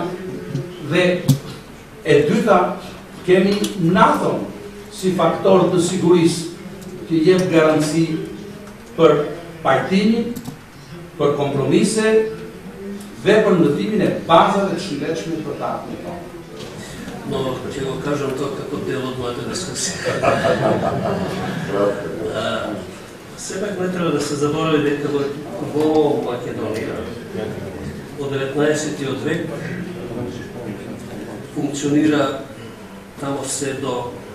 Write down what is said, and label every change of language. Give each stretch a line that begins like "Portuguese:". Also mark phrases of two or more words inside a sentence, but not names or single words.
Albanian: Dhe e dyta, kemi NATO si faktor të sigurisë që jep garanci për pajtimin, për kompromise dhe për ndërtimin e bazave të shëndetshme për të ardhmen tonë.
Macedonian: Но ќе го кажам тоа како дел од мојата дискусија. Сепак не треба да се заборави дека во Македонија во 19 век функционира тамо се до